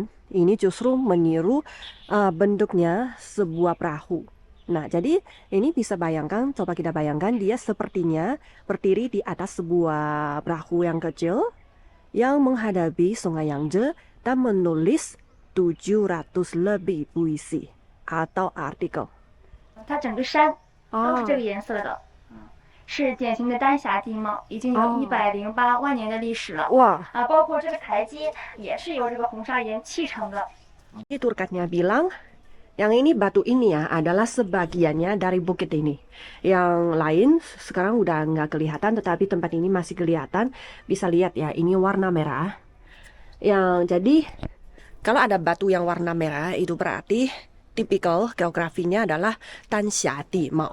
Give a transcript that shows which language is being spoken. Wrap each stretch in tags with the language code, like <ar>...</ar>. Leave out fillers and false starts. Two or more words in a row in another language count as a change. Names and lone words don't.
<id>Ini justru meniru bentuknya sebuah perahu. Nah, jadi ini bisa bayangkan, coba kita bayangkan dia sepertinya berdiri di atas sebuah perahu yang kecil yang menghadapi Sungai Yangtze dan menulis 700 lebih puisi atau artikel.</id> <zh>它整个山都是这个颜色的。是典型的丹霞地貌，已经有108万年的历史了。哇！包括这个台阶也是由这个红砂岩砌成的。</zh> <id>Ini turkatnya bilang, yang ini batu ini ya adalah sebagiannya dari bukit ini. Yang lain sekarang udah nggak kelihatan, tetapi tempat ini masih kelihatan. Bisa lihat ya, ini warna merah. Jadi kalau ada batu yang warna merah itu berarti tipikal geografinya adalah</id> <zh>丹霞地貌.</zh>